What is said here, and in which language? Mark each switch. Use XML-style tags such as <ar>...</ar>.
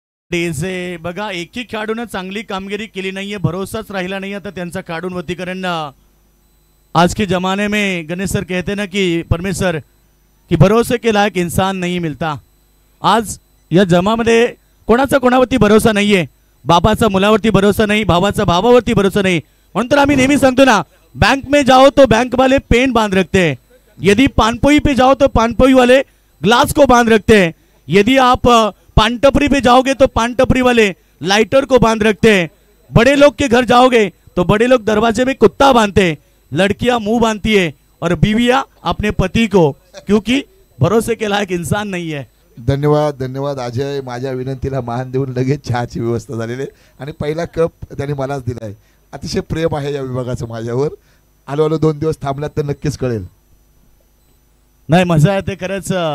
<mr>डेझे बघा एकही खेळाडूनं चांगली कामगिरी केली नाहीये, भरोसाच राहिला नाही आता त्यांचा खेळाडूंवरती.</mr> <hi>कारण आज के जमाने में गणेश सर कहते ना कि परमेश्वर की भरोसे के लायक इंसान नहीं मिलता.</hi> <mr>आज या जमामध्ये कोणाचा कोणावरती भरोसा नाहीये. बाबाचा मुलावरती भरोसा नाही, भावाचा भावावरती भरोसा नाही. म्हणून तर आम्ही नेहमी सांगतो ना,</mr> <hi>बैंक में जाओ तो बैंक वाले पेन बांध रखते हैं, यदि पानपोई पे जाओ तो पानपोई वाले ग्लास को बांध रखते हैं, यदि आप पान टपरी पे जाओगे तो पान टपरी वाले लाइटर को बांध रखते हैं, बड़े लोग के घर जाओगे तो बड़े लोग दरवाजे में कुत्ता बांधते हैं, लड़कियां मुंह बांधती है और बीवियां अपने पति को, क्योंकि भरोसे के लायक इंसान नहीं है.</hi> <mr>धन्यवाद धन्यवाद अजय. माझ्या विनंतीला मान देऊन लगेच चहाची व्यवस्था झालेली आहे आणि पहिला कप त्यांनी मलाच दिला आहे. अतिशय प्रेम आहे या विभागाचं माझ्यावर. आलो 2 दिवस थांबलात तर नक्कीच कळेल. नाही मजा येते खरंच.</mr>